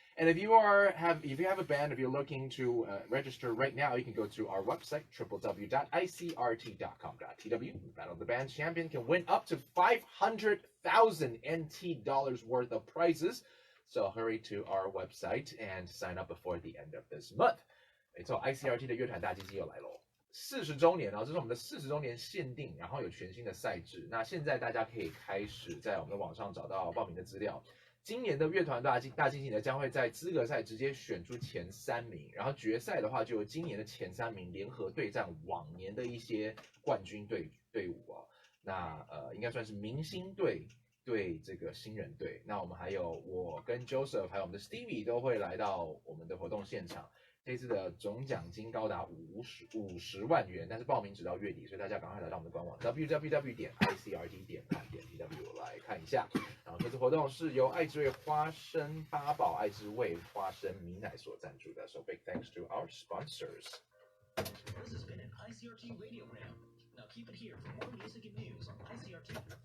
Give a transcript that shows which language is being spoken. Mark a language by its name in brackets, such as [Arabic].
[English] And if you have a band, if you're looking to register right now, you can go to our website, www.icrt.com.tw. Battle of the Bands champion can win up to 500,000 NT dollars worth of prizes. So hurry to our website and sign up before the end of this month. [Chinese] 没错 ，ICRT 的乐团大基金又来喽，40周年哦，这是我们的40周年限定，然后有全新的赛制。那现在大家可以开始在我们的网上找到报名的资料。今年的乐团大基金呢，将会在资格赛直接选出前3名，然后决赛的话就由今年的前3名联合对战往年的一些冠军队伍哦。那应该算是明星队对这个新人队，那我们还有我跟 Joseph 还有我们的 Stevie 都会来到我们的活动现场。这次的总奖金高达50万元，但是报名直到月底，所以大家赶快来到我们的官网 www.icrt.com.tw 来看一下。然后这次活动是由爱之味花生八宝、爱之味花生米奶所赞助的 ， [English] so big thanks to our sponsors. This has been an ICRT radio round. Now keep it here for more music and news on ICRT.